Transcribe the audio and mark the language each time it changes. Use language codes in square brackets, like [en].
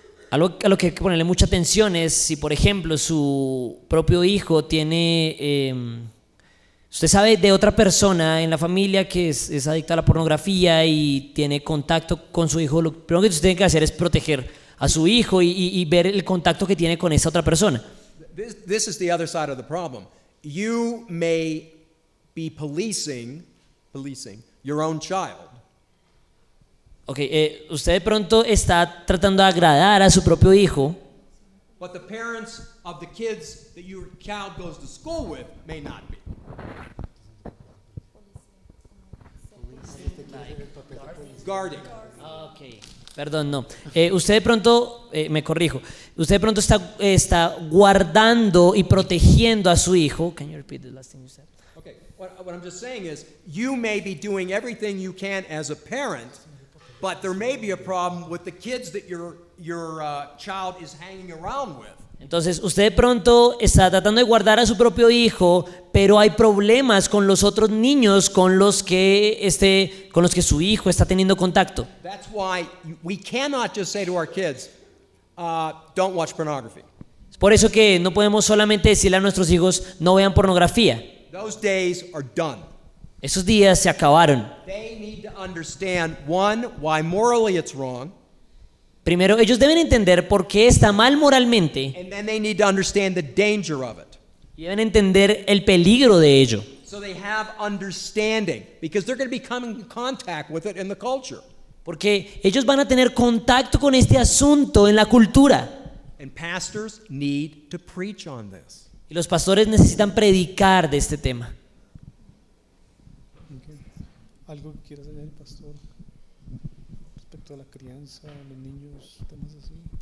[es] Algo a lo que hay que ponerle mucha atención es si, por ejemplo, su propio hijo tiene, usted sabe de otra persona en la familia que es adicta a la pornografía y tiene contacto con su hijo, lo primero que usted tiene que hacer es proteger a su hijo y ver el contacto que tiene con esa otra persona. [en] This is the other side of the problem. You may be policing your own child. [es] Ok, usted de pronto está tratando de agradar a su propio hijo, [en] but the parents of the kids that your child goes to school with may not be. Guarding. [es] perdón, no. Usted de pronto, me corrijo, usted de pronto está guardando y protegiendo a su hijo. [en] Can you repeat the last thing you said? Okay, what I'm just saying is, you may be doing everything you can as a parent, but there may be a problem with the kids that your child is hanging around with. [es] Entonces, usted de pronto está tratando de guardar a su propio hijo, pero hay problemas con los otros niños con los que su hijo está teniendo contacto. [en] That's why we cannot just say to our kids, don't watch pornography. [es] Es por eso que no podemos solamente decirle a nuestros hijos, no vean pornografía. [en] Those days are done. [es] Esos días se acabaron. [en] They need to understand, one, why morally it's wrong, [es] Primero, ellos deben entender por qué está mal moralmente [en] and then they need to understand the danger of it. [es] y deben entender el peligro de ello. [en] So they have understanding, because they're going to be coming in contact with it in the culture. [es] Porque ellos van a tener contacto con este asunto en la cultura. [en] And pastors need to preach on this. [es] Y los pastores necesitan predicar de este tema. ¿Algo que quieras añadir, pastor? Respecto a la crianza, a los niños, temas así.